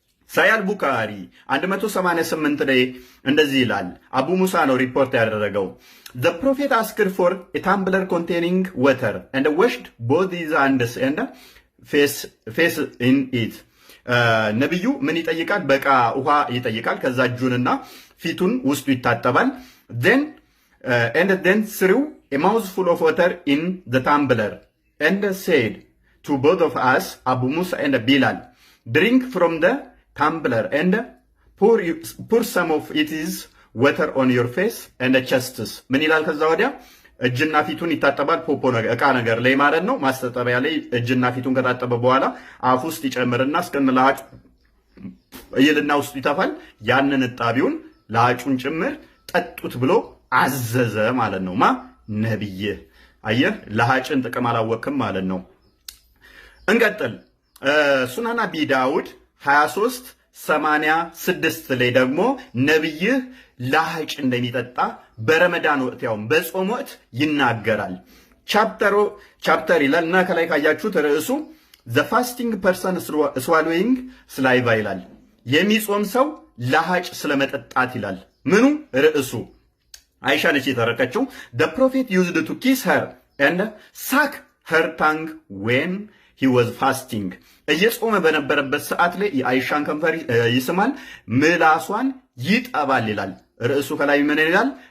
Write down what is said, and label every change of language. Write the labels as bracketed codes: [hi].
[am] ሳያል ቡካሪ 188 ላይ እንደዚህ ይላል። አቡ ሙሳ ነው ሪፖርት ያደረገው። [en] The prophet asked for a tumbler containing water and washed both his hands and face in it. [am] ነብዩ ምን ይጠይቃል? በቃ ውሃ ይጠይቃል። ከዛ እጁንና ፊቱን ውስጡ ይታጠባል። [en] then threw a mouthful of water in the tumbler and said to both of us, Abu Musa and Bilal, drink from the tumbler and pour some of it is water on your face and chests. [am] ምን ይላል? ከዛ ወዲያ እጅና ፊቱን ይታጠባል። ፖፖ ነገር እቃ ነገር ላይ ማለት ነው። ማስተጠቢያ ላይ እጅና ፊቱን ከታጠበ በኋላ አፍ ውስጥ ይጨምርና እስከነ ለሃጭ ይልና ውስጡ ይተፋል። ያንን እጣቢውን ለሃጩን ጭምር ጠጡት ብሎ አዘዘ ማለት ነው። ነብይ አየህ፣ ለሃጭን ጥቅም አላወቅም ማለት ነው። እንቀጥል። ሱናን አቢ ዳውድ 2386 ላይ ደግሞ ነብይ ለሃጭ እንደሚጠጣ በረመዳን ወቅት ያው በጾም ወቅት ይናገራል። ቻፕተር ይላል እና ከላይ ካያችሁት ርዕሱ [en] the fasting person swallowing saliva [am] ይላል። የሚጾም ሰው ለሃጭ ስለመጠጣት ይላል። ምኑ ርዕሱ? አይሻ ነች የተረከችው። [en] the prophet used to kiss her and suck her tongue when he was fasting. [am] እየጾመ በነበረበት ሰዓት ላይ የአይሻን ከንፈር ይስማል፣ ምላሷን ይጠባል ይላል። ርዕሱ ከላይ ምን ይላል?